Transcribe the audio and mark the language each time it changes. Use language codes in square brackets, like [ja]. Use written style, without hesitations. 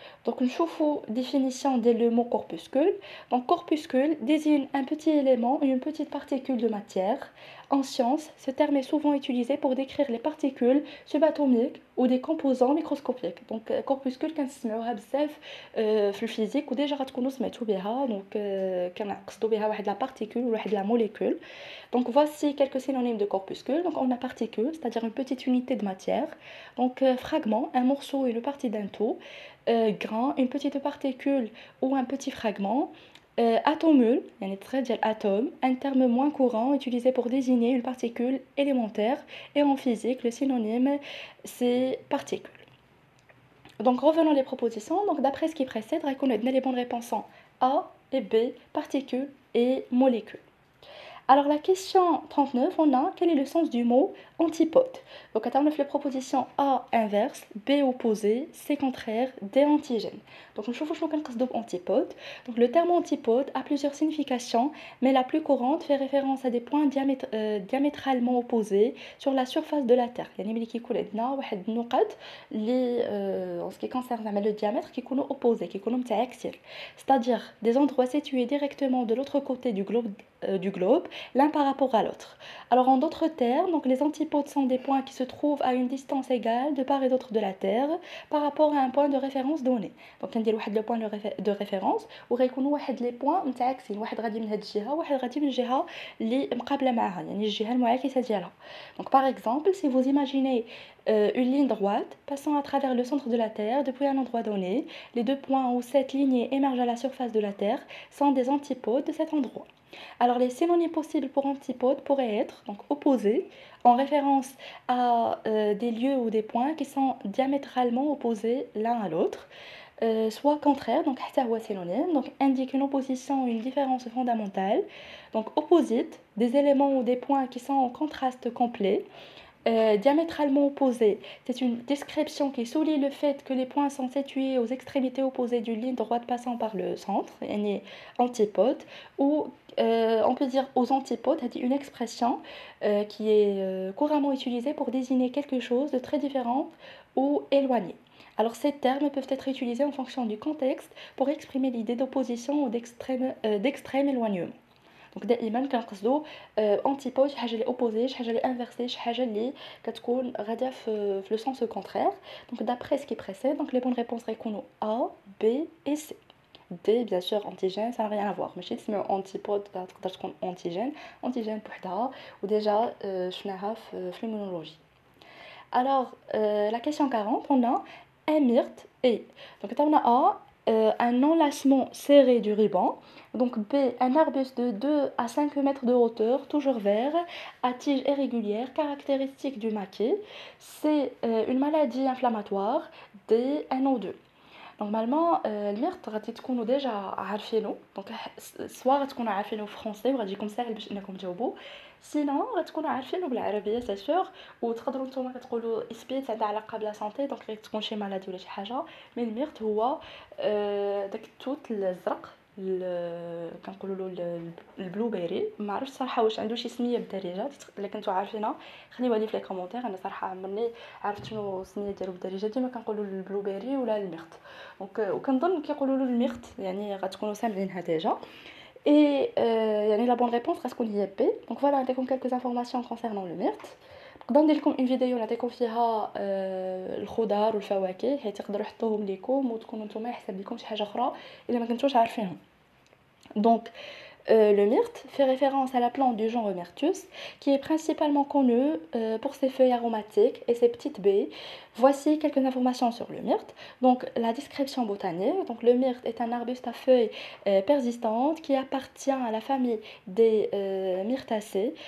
[fr] Donc نشوفوا définition du mot corpuscule. Donc corpuscule désigne un petit élément, une petite particule de matière. En science, ce terme est souvent utilisé pour décrire les particules subatomiques ou des composants microscopiques. [ar] Donc corpuscule كنسمعوها بزاف في الفيزيك وديجا غتكونوا سمعتوا بها. Donc كنقصدوا بها واحد لا particule ou واحد la molécule. [fr] Donc voici quelques synonymes de corpuscule. Donc on a particule, c'est-à-dire une petite unité de matière. Donc fragment, un morceau, une partie d'un tout. Grain, une petite particule ou un petit fragment. Atomule, atome, un terme moins courant utilisé pour désigner une particule élémentaire. Et en physique, le synonyme, c'est particule. Donc revenons les propositions. Donc d'après ce qui précède, reconnaître les bonnes réponses sont A et B, particules et molécules. Alors la question 39, on a quel est le sens du mot antipode. Donc on a les propositions A inverse, B opposé, C contraire, D antigène. Donc nous voyons ce qu'on antipode. Donc le terme antipode a plusieurs significations, mais la plus courante fait référence à des points diamétralement opposés sur la surface de la Terre. [ar] يعني ملي كيكون عندنا واحد النقط اللي en ce qui concerne le diamètre كيكونوا opposés, كيكونوا متعاكسين. [fr] C'est-à-dire des endroits situés directement de l'autre côté du globe, l'un par rapport à l'autre. Alors en d'autres termes, donc les antipodes sont des points qui se trouvent à une distance égale de part et d'autre de la Terre par rapport à un point de référence donné. [ar] Donc ندير واحد le point de référence وغيكونوا واحد les points متعاكسين, واحد غادي من هاد الجهه وواحد غادي من الجهه اللي مقابله معاها, يعني الجهه المعاكسه ديالها. [fr] Donc par exemple, si vous imaginez une ligne droite passant à travers le centre de la Terre depuis un endroit donné, les deux points où cette lignée émerge à la surface de la Terre sont des antipodes de cet endroit. Alors les synonymes possibles pour antipode pourraient être donc opposés en référence à des lieux ou des points qui sont diamétralement opposés l'un à l'autre, soit contraire, donc synonyme, donc indique une opposition ou une différence fondamentale. Donc opposite, des éléments ou des points qui sont en contraste complet. Diamétralement opposés, c'est une description qui souligne le fait que les points sont situés aux extrémités opposées d'une ligne droite passant par le centre, yani antipode, ou on peut dire aux antipodes, c'est une expression qui est couramment utilisée pour désigner quelque chose de très différent ou éloigné. Alors ces termes peuvent être utilisés en fonction du contexte pour exprimer l'idée d'opposition ou d'extrême éloignement. [ar] دونك دائما كنقصدو انتيبود شي حاجه اللي اوبوزي شي حاجه اللي انفيرسي شي حاجه اللي كتكون غاديه في لو سونس كونترير دونك دابري سكي بريسيد دونك لي بون ريبونس غيكونوا A B et C D bien sûr antigène ça n'a rien à voir ماشي تسميو انتيبود تقدر تكون انتيجين بوحدها وديجا شفناها في l'immunologie. [fr] Alors, la question 40, on a un myrte et. Donc, on a A, un enlacement serré du ruban. Donc, B, un arbuste de 2 à 5 mètres de hauteur, toujours vert, à tige irrégulière, caractéristique du maquis. C, une maladie inflammatoire. D, un O2. [ar] Normalement, الميرت غادي تكونوا ديجا عارفينه دونك سوا غتكونوا عارفينه فرونسي وغادي يكون ساهل باش انكم تجاوبوا سينون غتكونوا عارفينه بالعربيه سي سور وتقدروا نتوما كتقولوا اسبيت عندها علاقه بلا سونتي دونك غير تكون شي مالادي ولا شي حاجه مي الميرت هو داك التوت الزرق كنقولوا له البلو بيري ما عرفتش صراحه واش عنده شي سميه بالدارجه الا كنتو عارفينها خليوها لي في لي كومونتير انا صراحه عمرني عرفت شنو السميه ديالو بالدارجه ديما كنقولوا البلو بيري ولا الميرت دونك وكنظن كيقولوا له الميرت يعني غتكونوا سامعينها ديجا et يعني la bonne réponse غتكون هي B. [fr] donc voilà نعطيكم quelques informations concernant le myrte. [ar] نقدر ندير لكم اون فيديو نعطيكم فيها الخضار والفواكه حيت تقدروا تحطوهم ليكم وتكونوا نتوما يحسب لكم شي حاجه اخرى الا ما كنتوش عارفينهم. [fr] Donc, le myrte fait référence à la plante du genre Myrtus, qui est principalement connue pour ses feuilles aromatiques et ses petites baies. Voici quelques informations sur le myrte. Donc, la description botanique. Donc, le myrte est un arbuste à feuilles persistantes qui appartient à la famille des myrtacées.